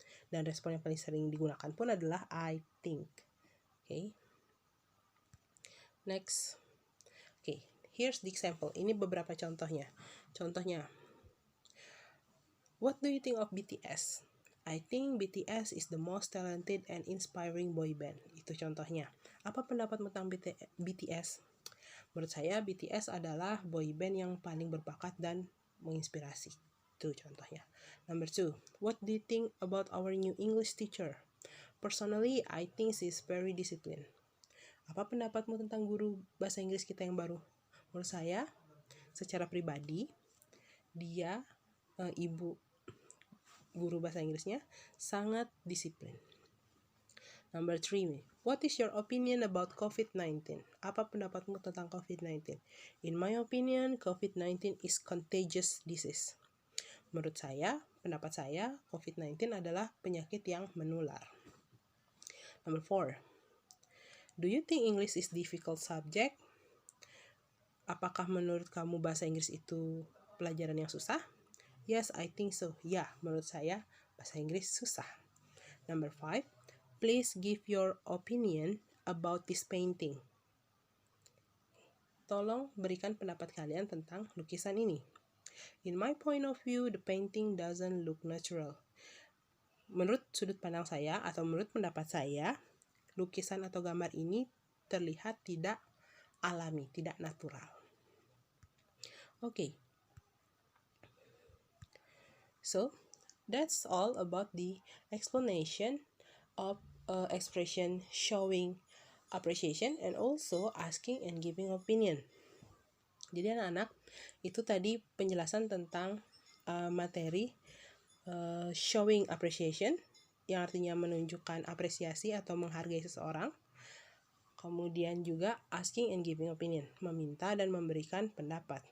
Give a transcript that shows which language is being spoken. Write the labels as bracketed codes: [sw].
[id] Dan respon yang paling sering digunakan pun adalah [en] I think. Okay. Next. Okay, here's the example. [id] Ini beberapa contohnya. Contohnya, [en] what do you think of BTS? I think BTS is the most talented and inspiring boy band. [id] Itu contohnya. Apa pendapatmu tentang BTS? Menurut saya BTS adalah boy band yang paling berbakat dan menginspirasi. Itu contohnya. [en] Number 2, what do you think about our new English teacher? Personally, I think she is very disciplined. [id] Apa pendapatmu tentang guru bahasa Inggris kita yang baru? Menurut saya, secara pribadi, dia, ibu guru bahasa Inggrisnya, sangat disiplin. [en] Number 3, what is your opinion about COVID-19? [id] Apa pendapatmu tentang COVID-19? [en] In my opinion, COVID-19 is contagious disease. [id] Menurut saya, pendapat saya, COVID-19 adalah penyakit yang menular. [en] Number 4, do you think English is difficult subject? [id] Apakah menurut kamu bahasa Inggris itu pelajaran yang susah? [en] Yes, I think so. [id] Ya, menurut saya bahasa Inggris susah. [en] Number 5, please give your opinion about this painting. [id] Tolong berikan pendapat kalian tentang lukisan ini. [en] In my point of view, the painting doesn't look natural. [id] Menurut sudut pandang saya atau menurut pendapat saya, lukisan atau gambar ini terlihat tidak alami, tidak natural. [en] Okay. So, that's all about the explanation of expression showing appreciation and also asking and giving opinion. [id] Jadi anak-anak, itu tadi penjelasan tentang materi showing appreciation, yang artinya menunjukkan apresiasi atau menghargai seseorang. Kemudian juga [en] asking and giving opinion, [id] meminta dan memberikan pendapat.